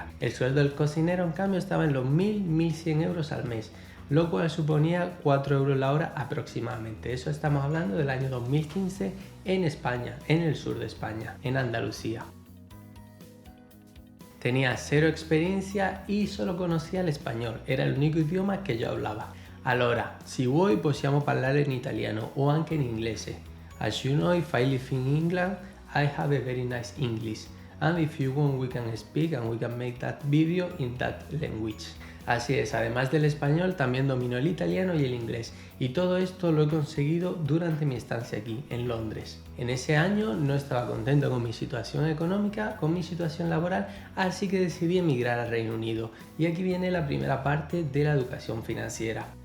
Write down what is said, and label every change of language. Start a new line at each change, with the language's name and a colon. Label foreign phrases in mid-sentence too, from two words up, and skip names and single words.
Spanish: El sueldo del cocinero en cambio estaba en los 1.100 euros al mes, lo cual suponía 4 euros la hora aproximadamente. Eso estamos hablando del año 2015 en España, en el sur de España, en Andalucía. Tenía cero experiencia y solo conocía el español, era el único idioma que yo hablaba.
Italian: Allora, si vuoi possiamo parlare in italiano o anche in inglese.
English: As you know, if I live in England, I have a very nice English. And if you want, we can speak and we can make that video in that language.
Spanish: Así es, además del español también domino el italiano y el inglés, y todo esto lo he conseguido durante mi estancia aquí, en Londres. En ese año no estaba contento con mi situación económica, con mi situación laboral, así que decidí emigrar al Reino Unido, y aquí viene la primera parte de la educación financiera.